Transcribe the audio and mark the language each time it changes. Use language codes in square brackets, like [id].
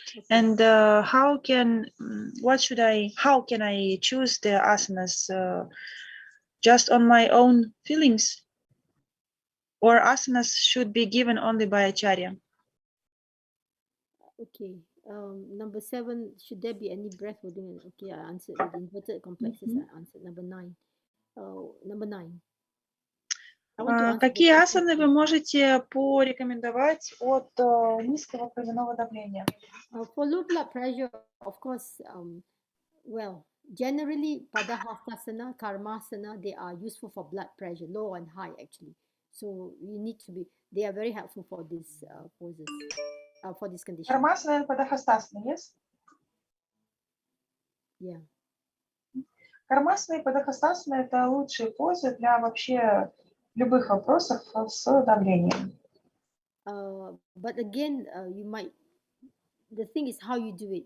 [en] And how can I choose the asanas just on my own feelings, or asanas should be given only by acharya? Okay. Number 7, should there be any breath holding? Okay, I answered. The inverted complexes, I answered. Number 9. Number 9. [ru] Какие асаны вы можете порекомендовать от низкого кровяного давления? [en] For low blood pressure, of course, well, generally, Padahastasana, Karmasana, they are useful for blood pressure, low and high actually. So you need to be, they are very helpful for these poses, for this condition. Karmasana and Padahastasana, yes? Yeah. [ru] Кармасана и Падахастасана – это лучшие позы для вообще любых вопросов с давлением. [en] But again, you might, the thing is how you do it.